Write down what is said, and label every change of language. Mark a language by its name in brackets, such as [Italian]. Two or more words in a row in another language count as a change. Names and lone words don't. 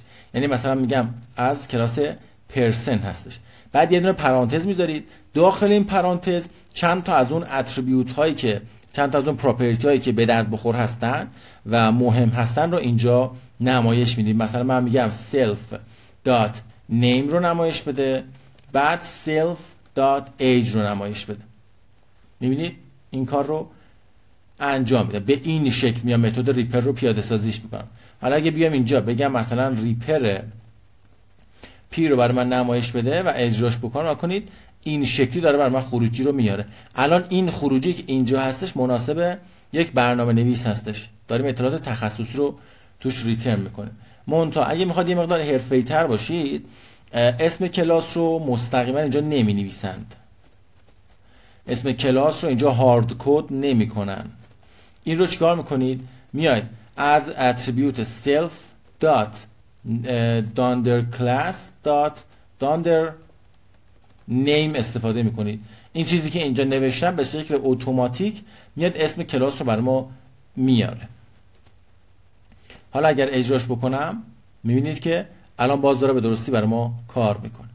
[Persian] یعنی مثلا میگم از کلاس پرسن هستش. بعد یه دونه پرانتز میذارید، داخل این پرانتز چند تا از اون اتریبیوت هایی که چند تا از اون پراپرتی هایی که به درد بخور هستن و مهم هستن رو اینجا نمایش میدید. مثلا من میگم [English] self dot name [Persian] رو نمایش بده، بعد [English] self dot age [Persian] رو نمایش بده. میبینید این کار رو انجام میده. به این شکل میام متد ریپر رو پیاده سازیش میکنم. حالا اگه بیام اینجا بگم مثلا ریپر پی رو برای من نمایش بده و اجراش بکنم، کنید این شکلی داره برای من خروجی رو میاره. الان این خروجی که اینجا هستش مناسب یک برنامه نویس هستش، داریم اطلاعات تخصصی رو توش ریترن میکنه. منتها اگه میخواد یه مقدار حرفه‌ای‌تر باشید، اسم کلاس رو مستقیما اینجا نمی نویسند. اسم کلاس رو اینجا [English] hard code [Persian] نمی کنن. این رو چیکار میکنید؟ میاید از اتریبیوت [English] self dot dunder class dot dunder name [Persian] استفاده میکنید. این چیزی که اینجا نوشتم به شکل اتوماتیک میاد اسم کلاس رو برای ما میاره. حالا اگر اجراش بکنم میبینید که الان باز داره به درستی برای ما کار میکنه.